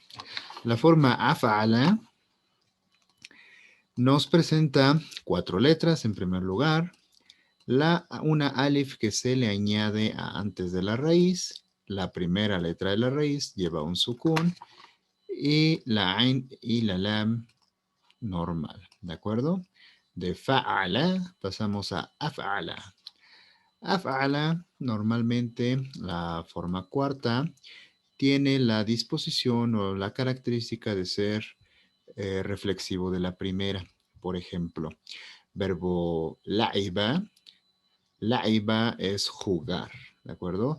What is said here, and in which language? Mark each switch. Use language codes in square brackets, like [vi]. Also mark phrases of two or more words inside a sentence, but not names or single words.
[es] La forma af'ala nos presenta cuatro letras en primer lugar. Una alif que se le añade antes de la raíz. La primera letra de la raíz lleva un sukun. Y la ain y la lam normal. ¿De acuerdo? De fa'ala pasamos a af'ala. Af'ala, normalmente la forma cuarta, tiene la disposición o la característica de ser reflexivo de la primera. Por ejemplo, verbo la'iba, la'iba es jugar, ¿de acuerdo?